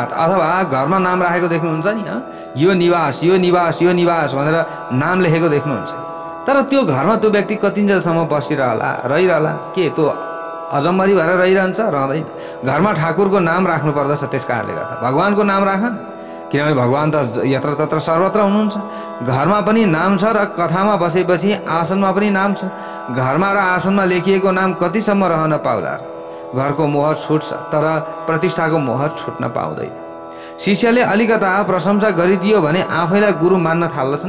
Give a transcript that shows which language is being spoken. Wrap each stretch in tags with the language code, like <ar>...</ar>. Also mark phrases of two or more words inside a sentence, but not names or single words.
<ne>अथवा घरमा नाम राखेको देख्नुहुन्छ नि, यो निवास यो निवास यो निवास भनेर नाम लेखेको देख्नुहुन्छ, तर त्यो घरमा त्यो व्यक्ति कतिन्जेलसम्म बसिरहला रहिरहला? के त्यो अजम्मरी भएर रहिरहन्छ? रहँदैन। घरमा ठाकुरको नाम राख्नु पर्दछ। त्यस कारणले गर्दा भगवानको नाम राखन्, किनभने भगवान त</ne> <sa>यत्र तत्र सर्वत्र</sa> <ne>हुनुहुन्छ। घरमा पनि नाम छ र कथामा बसेपछि आसनमा पनि नाम छ। घरमा र आसनमा लेखिएको नाम कतिसम्म रहन पाउला? घरको मोहर छुट्छ तर प्रतिष्ठाको मोहर छुट्न पाउँदैन। शिष्यले अलिकता प्रशंसा गरिदियो भने आफैलाई गुरु मान्न थाल्दछन्।</ne>